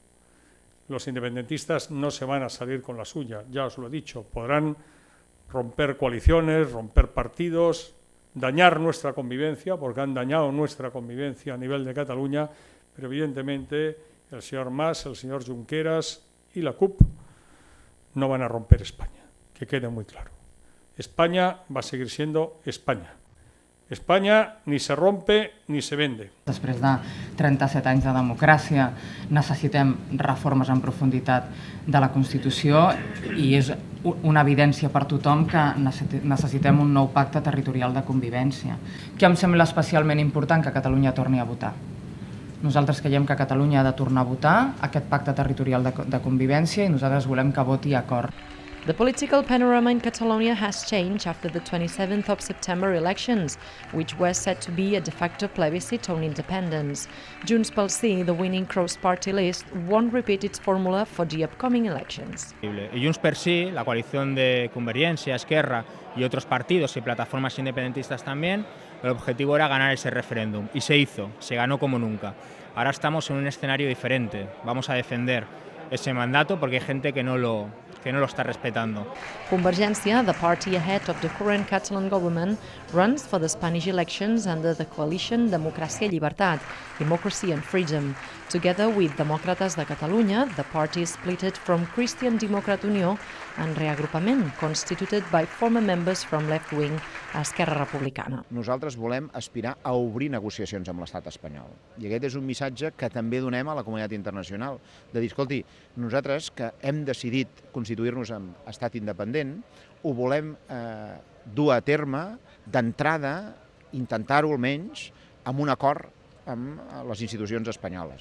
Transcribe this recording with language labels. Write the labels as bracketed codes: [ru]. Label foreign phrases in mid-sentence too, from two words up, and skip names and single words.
[es] Los independentistas no se van a salir con la suya, ya os lo he dicho, podrán romper coaliciones, romper partidos, dañar nuestra convivencia, porque han dañado nuestra convivencia a nivel de Cataluña, pero evidentemente el señor Mas, el señor Junqueras y la CUP no van a romper España, que quede muy claro. España va a seguir siendo España. España ni se rompe ni se vende. [ca] Després de 37 anys de democràcia necessitem reformes en profunditat de la Constitució i és una evidència per tothom que necessitem un nou pacte territorial de convivència. Què em sembla especialment important? Que Catalunya torni a votar. Nosaltres creiem que Catalunya ha de tornar a votar aquest pacte territorial de convivència i nosaltres volem que voti a cor. [en] The political panorama in Catalonia has changed after the 27th of September elections, which were said to be a de facto plebiscite on independence. Junts pel Sí, the winning cross-party list, won't repeat its formula for the upcoming elections. [es] Junts per Sí, la coalición de Convergencia, Esquerra y otros partidos y plataformas independentistas también, el objetivo era ganar ese referéndum y se hizo, se ganó como nunca. Ahora estamos en un escenario diferente, vamos a defender ese mandato porque hay gente que no lo está respetando. [en] Convergencia, the party ahead of the current Catalan government, runs for the Spanish elections under the coalition Democràcia i Llibertat, Democracy and Freedom. Together with Demòcrates de Catalunya, the party is splitted from Christian Democrat Unió and Reagrupament, constituted by former members from left-wing Esquerra Republicana. [ca] Nosaltres volem aspirar a obrir negociacions amb l'estat espanyol. I aquest és un missatge que també donem a la comunitat internacional, de dir, escolti, nosaltres que hem decidit constituir-nos en estat independent, ho volem dur a terme d'entrada, intentar-ho almenys, amb un acord amb les institucions espanyoles.